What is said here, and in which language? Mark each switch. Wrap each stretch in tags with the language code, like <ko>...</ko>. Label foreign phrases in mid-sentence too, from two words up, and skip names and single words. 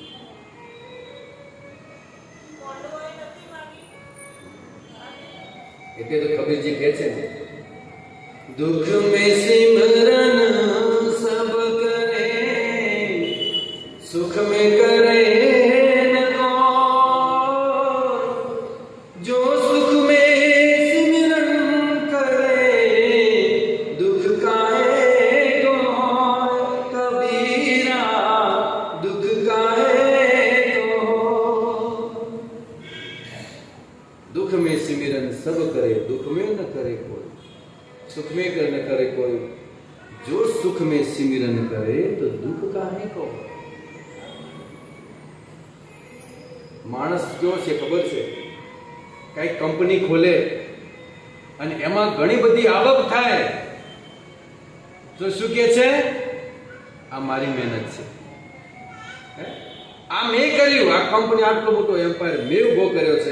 <gu>એટલે તો કબીરજી કહે છે ને,</gu> <hi>दुःख में सिमरन सब करे, सुख में करे न कोई. जो सुख में सिमरन करे, दुःख काहे को. कबीरा दुःख काहे को. दुख में सिमरन सब करे, दुख में न करे कोई, सुख में न करे कोई. जो सुख में सिमरन करे तो दुख काहे को.</hi> <gu>માણસ કેવો છે ખબર છે? કઈ કંપની ખોલે અને એમાં ઘણી બધી આવક થાય તો શું કહે છે? આ મારી મહેનત છે, આ મેં કર્યું, આ કંપની આટલો મોટો એમ્પાયર મેં ઉભો કર્યો છે.</gu>